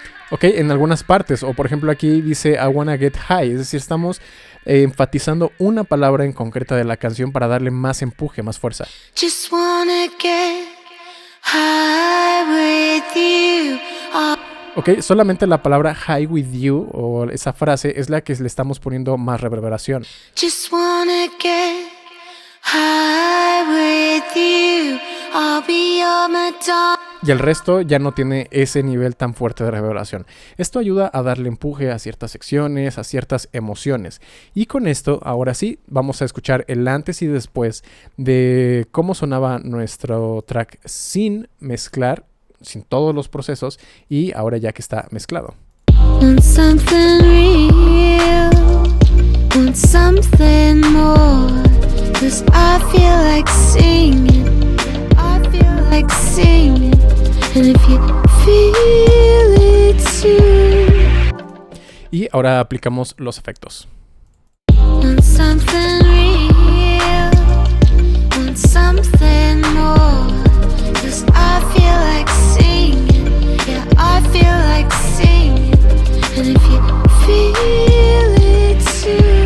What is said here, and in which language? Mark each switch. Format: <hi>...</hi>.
<es>Ok, en algunas partes, o por ejemplo aquí dice</es> <en>I wanna get high,</en> <es>es decir, estamos enfatizando una palabra en concreta de la canción para darle más empuje, más fuerza.</es> <en>Just wanna get high with you.</en> <es>Ok, solamente la palabra</es> <en>high with you</en> <es>o esa frase es la que le estamos poniendo más reverberación.</es> <en>Just wanna get high with you. I'll be your Madonna.</en> <es>Y el resto ya no tiene ese nivel tan fuerte de reverberación. Esto ayuda a darle empuje a ciertas secciones, a ciertas emociones. Y con esto, ahora sí, vamos a escuchar el antes y después de cómo sonaba nuestro track sin mezclar, sin todos los procesos, y ahora ya que está mezclado.</es> <en>Want something real, want something more, 'cause I feel like singing, I feel like singing, and if you feel it too.</en> <es>Y ahora aplicamos los efectos.</es> <en>Want something real, want something more, 'cause I feel like singing, yeah, I feel like singing, and if you feel it too.</en>